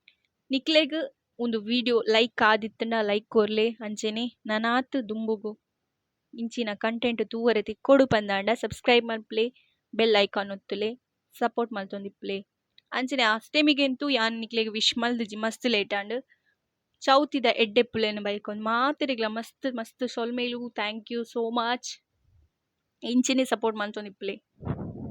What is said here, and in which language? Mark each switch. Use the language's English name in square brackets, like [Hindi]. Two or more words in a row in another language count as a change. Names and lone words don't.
[Tulu] ನಿಕ್ಲೆಗ್ ಒಂದು ವಿಡಿಯೋ ಲೈಕ್ ಆದಿತ್ತಂಡ ಲೈಕ್ ಕೊರ್ಲೆ ಅಂಚೆನೆ ನನಾತ್ ದುಂಬುಗು ಇಂಚಿನ ಕಂಟೆಂಟ್ ತೂವರೆ ತಿಕ್ಕೋಡು ಪಂದಾಂಡ ಸಬ್ಸ್ಕ್ರೈಬ್ ಮಲ್ಪ್ಲೆ, [English] bell icon [Tulu] ಒತ್ತುಲೆ ಸಪೋರ್ಟ್ ಮಲ್ತೊಂದಿಪ್ಲೆ. ಅಂಚನೆ ಅಷ್ಟಮಿಗೆಂತೂ ಯಾನ್ ನಿಕ್ಲೆಗ್ ವಿಶ್ ಮಲ್ದಿಜಿ ಮಸ್ತ್ ಲೇಟ್ ಆಂಡ್ ಚೌತಿದ ಎಡ್ಡೆಪ್ಪುಲೆನ್ ಬೈಕೊಂಡ್ ಮಾತೆರೆಗ್ಲ ಮಸ್ತ್ ಮಸ್ತ್ ಸೊಲ್ಮೇಲು [English] thank you so much. [Tulu] ಇಂಚಿನೇ ಸಪೋರ್ಟ್ ಮಲ್ತೊಂದಿಪ್ಲೆ.